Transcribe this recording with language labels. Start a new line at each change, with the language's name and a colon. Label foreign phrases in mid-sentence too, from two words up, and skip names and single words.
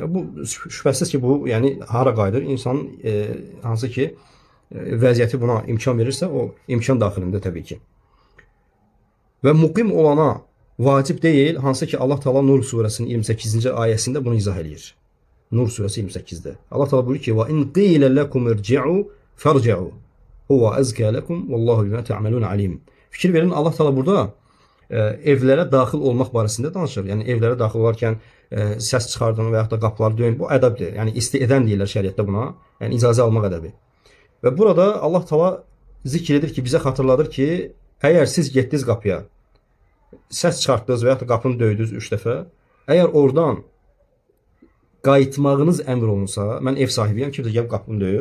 Azerbaijani: Bu şübhəsiz ki, bu yəni hara qayıdır? İnsanın hansı ki vəziyyəti buna imkan verirsə, o imkan daxilində təbii ki. Və muqim olana vacib deyil, hansı ki Allah Teala Nur surəsinin 28-ci ayəsində bunu izah edir. Nur surəsi 28-də. Allah Teala buyurur ki:
Arabic: "وإن قيل لكم ارجعوا فارجعوا. هو أزكى لكم والله بما تعملون عليم."
Azerbaijani: Fikir verin, Allah Teala burada evlərə daxil olmaq barəsində danışır. Yəni evlərə daxil olarkən səs çıxardın və yaxud da qapıları döyün. Bu ədəbdir. Yəni istiədən deyirlər şəriətdə buna. Yəni icazə almaq ədəbi. Və burada Allah Teala zikr edir ki, bizə xatırladır ki, əgər siz getdiniz qapıya, səs çıxartdınız və yaxud da qapını döydünüz 3 dəfə, əgər oradan qayıtmağınız əmr olunsa, mən ev sahibiyəm, kimsə gəlib qapını döyür.